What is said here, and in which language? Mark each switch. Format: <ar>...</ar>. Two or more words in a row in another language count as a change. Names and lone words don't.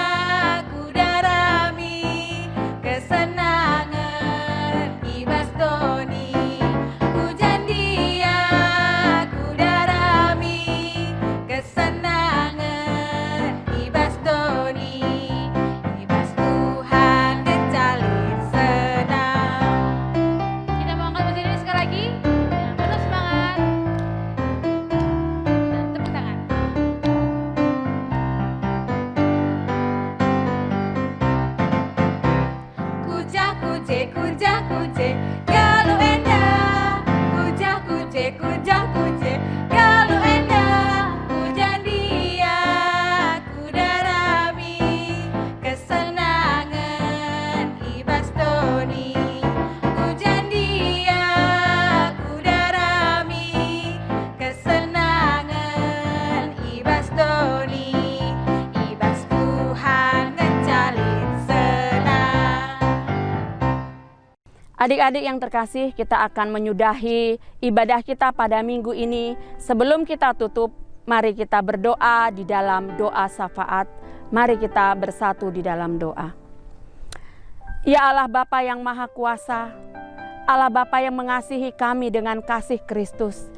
<btx>kudarami, kesenangan ibas doni, kujan dia kudarami, kesenangan ibas doni, ibas Tuhan kecalir senang.</btx> <id>Kita mau angkat pujian ini sekali lagi dengan penuh semangat dan tepuk tangan.</id> <btx>Kuja kuje galuh endah, kuja kuje galuh endah, kujan dia kudarami, kesenangan ibas doni, kujan dia kudarami, kesenangan ibas doni, ibas Tuhan ngecalir senang.</btx> <id>Adik-adik yang terkasih, kita akan menyudahi ibadah kita pada minggu ini. Sebelum kita tutup, mari kita berdoa di dalam doa syafaat. Mari kita bersatu di dalam doa. Ya Allah Bapa yang Maha Kuasa, Allah Bapa yang mengasihi kami dengan kasih Kristus.</id>